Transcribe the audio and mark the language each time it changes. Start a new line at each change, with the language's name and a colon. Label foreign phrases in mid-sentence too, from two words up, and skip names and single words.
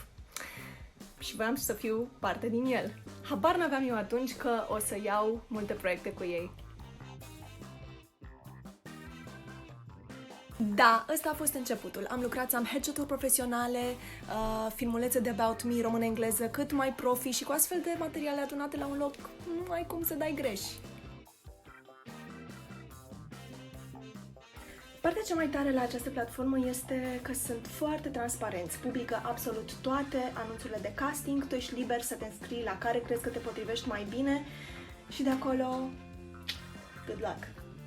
Romanian: Și voiam să fiu parte din el. Habar n-aveam eu atunci că o să iau multe proiecte cu ei. Da, ăsta a fost începutul. Am lucrat să am headshot-uri profesionale, filmulețe de
English: about me,
Romanian: română-engleză, cât mai profi și cu astfel de materiale adunate la un loc, nu ai cum să dai greș. Partea cea mai tare la această platformă este că sunt foarte transparenți, publică absolut toate anunțurile de casting, tu ești liber să te înscrii la care crezi că te potrivești mai bine și de acolo,
English: good luck!